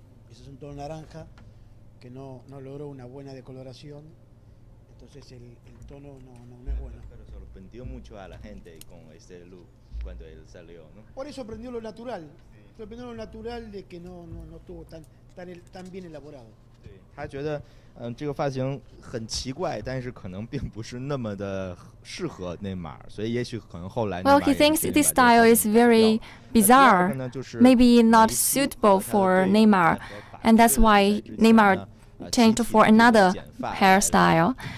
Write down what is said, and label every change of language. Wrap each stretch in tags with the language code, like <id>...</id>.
<es>Ese es un tono naranja que no logró una buena decoloración. Entonces el tono no es bueno. Pero sorprendió mucho a la gente con este look cuando él salió, ¿no? Por eso aprendió lo natural. Sorprendió lo natural de que no estuvo tan bien elaborado.</es> <zh>他觉得这个发型很奇怪，但是可能并不是那么的适合内马尔，所以也许可能后来。</zh> <en>Well, he thinks this style is very bizarre, maybe not suitable for Neymar, and that's why Neymar changed for another hairstyle.</en>